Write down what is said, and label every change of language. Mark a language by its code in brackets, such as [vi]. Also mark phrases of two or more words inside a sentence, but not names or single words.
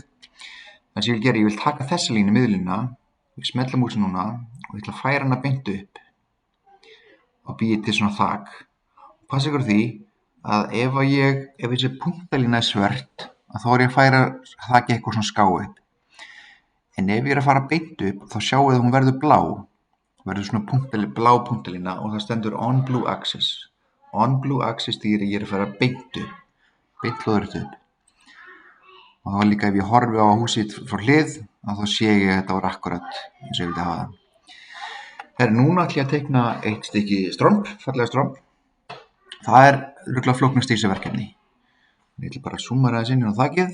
[is] Það sem ég vil gera, ég vil taka þessa línu, miðlínuna, ég smetla músin núna og ég ætla að færa hana beint upp og býja til svona þak. Og passa ykkur á því að ef þessi punktalína er svört, þá er ég að færa þakið eitthvað svona ská upp. En ef ég er að fara beint upp, þá sjáu þið að hún verður blá. Verður svona blá punktalína og það stendur [en] on blue axis. On blue axis [is] þýðir ég er að fara beint upp. Beint lóðrétt upp. Og þá líka ef ég horfi á húsið frá hlið, þá sé ég að þetta var akkurat eins og ég vildi hafa það. Núna ætla ég að teikna eitt stykki stromp, fallega stromp. Það er örugglega flóknast í þessu verkefni. Ég ætla bara að zooma aðeins inn á þakið.